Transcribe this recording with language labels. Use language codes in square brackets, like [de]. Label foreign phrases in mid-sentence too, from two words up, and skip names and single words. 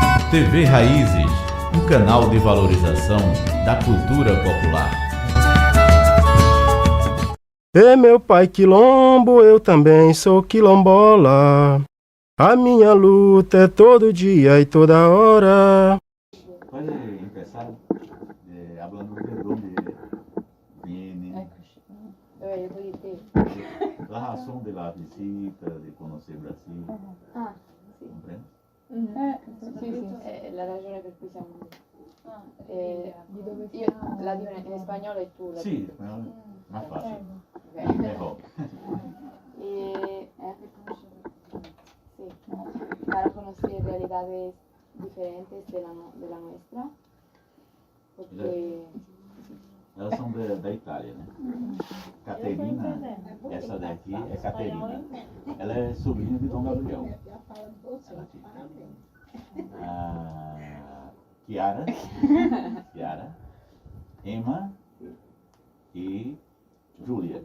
[pt] TV Raízes, um canal de valorização da cultura popular. E meu pai quilombo, eu também sou quilombola. A minha luta é todo dia e toda hora. [es] Puede empezar hablando de dónde viene, la razón de la visita, de conocer Brasil. [it] Ah, sì. [es] ¿Comprende? [it] La ragione per cui siamo qui. Di dove Io la dico in spagnolo e tu la [es] Sí, bueno, más fácil, Ok. mejor. Sí, para conocer realidades diferentes de la nuestra. Porque [pt] Elas são da Itália, né? Caterina, essa daqui é Caterina. Ela é sobrinha de Dom Gabriel. Ela aqui. Chiara, Emma e Júlia.